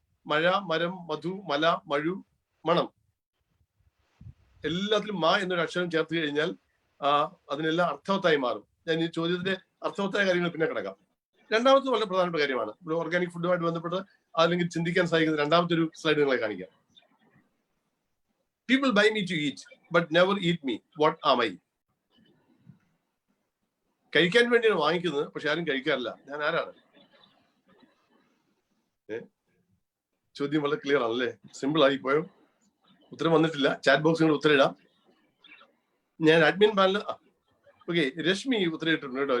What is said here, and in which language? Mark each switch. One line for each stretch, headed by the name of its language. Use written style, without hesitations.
Malayalam: മഴ, മരം, മധു, മല, മഴു, മണം. എല്ലാത്തിലും മാ എന്നൊരു അക്ഷരം ചേർത്ത് കഴിഞ്ഞാൽ അതിനെല്ലാം അർത്ഥവത്തായി മാറും. ഞാൻ ഈ ചോദ്യത്തിന്റെ അർത്ഥവത്തായ കാര്യങ്ങൾ പിന്നെ കിടക്കാം. രണ്ടാമത്തെ വളരെ പ്രധാനപ്പെട്ട കാര്യമാണ്. ഇവിടെ ഓർഗാനിക് ഫുഡുമായിട്ട് ബന്ധപ്പെട്ട് അല്ലെങ്കിൽ ചിന്തിക്കാൻ സാധിക്കുന്ന രണ്ടാമത്തെ ഒരു സ്ലൈഡ് നിങ്ങളെ കാണിക്കാം.
English: People buy me to eat, but never eat me. What am I?
Malayalam: കഴിക്കാൻ വേണ്ടിയാണ് വാങ്ങിക്കുന്നത്, പക്ഷെ ആരും കഴിക്കാറില്ല. ഞാൻ ആരാണ്? ചോദ്യം വളരെ ക്ലിയർ ആണല്ലേ? സിമ്പിൾ ആയി പോയോ? ഉത്തരം വന്നിട്ടില്ല. ചാറ്റ് ബോക്സിൽ ഉത്തരം ഇടാം. ഞാൻ അഡ്മിൻ പാനൽ ഓക്കെ. രശ്മി ഉത്തരം ഇട്ടിട്ടുണ്ട് കേട്ടോ.